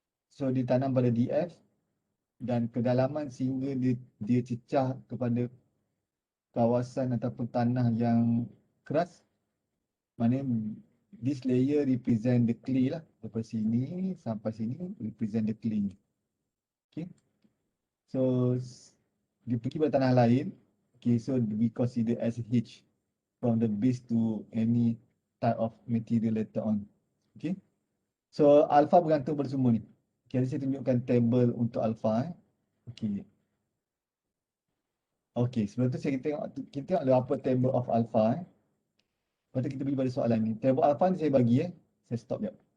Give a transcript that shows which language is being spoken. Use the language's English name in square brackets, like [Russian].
[Malay] So ditanam pada DF dan kedalaman sehingga dia cecah kepada kawasan ataupun tanah yang keras. [English] Maknanya this layer represent the clay lah. [Malay] Daripada sini sampai sini [English] represent the clay. Okay. [Malay] So dia pergi pada tanah lain. [English] Okay, so we consider as H from the base to any type of material later on. Okay. [Malay] So alpha bergantung pada semua ni. Okay, saya tunjukkan table untuk alpha. Okay. Okay, sebelum tu kita tengok ada apa table of alpha. Lepas tu kita pergi pada soalan ni. Table alpha ni saya bagi Saya stop jap.